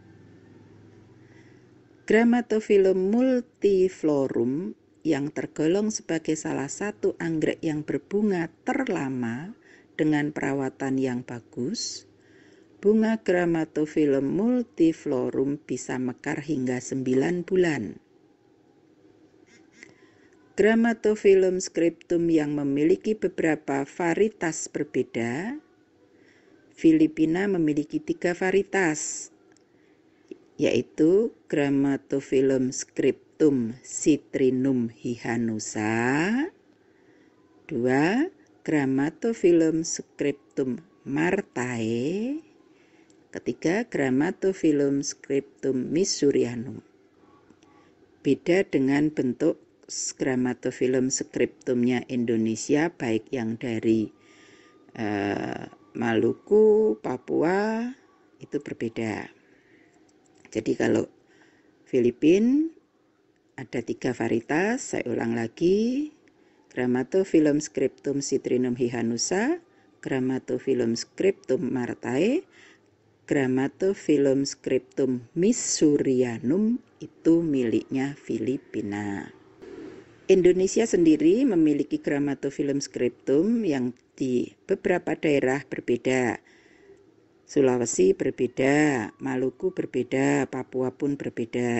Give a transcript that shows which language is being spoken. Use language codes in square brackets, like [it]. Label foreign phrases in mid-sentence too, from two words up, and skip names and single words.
[id] Grammatophyllum multiflorum yang tergolong sebagai salah satu anggrek yang berbunga terlama dengan perawatan yang bagus, bunga Grammatophyllum multiflorum bisa mekar hingga 9 bulan. Grammatophyllum scriptum yang memiliki beberapa varietas berbeda. Filipina memiliki 3 varietas, yaitu Grammatophyllum scriptum citrinum hihanusa, 2. Grammatophyllum scriptum martae, ketiga Grammatophyllum scriptum missourianum. Beda dengan bentuk Grammatophyllum scriptumnya Indonesia, baik yang dari Maluku, Papua, itu berbeda. Jadi kalau Filipina ada 3 varietas, saya ulang lagi. Grammatophyllum scriptum citrinum hihanusa, Grammatophyllum scriptum martae, Grammatophyllum scriptum missourianum itu miliknya Filipina. Indonesia sendiri memiliki Grammatophyllum scriptum yang di beberapa daerah berbeda. Sulawesi berbeda, Maluku berbeda, Papua pun berbeda.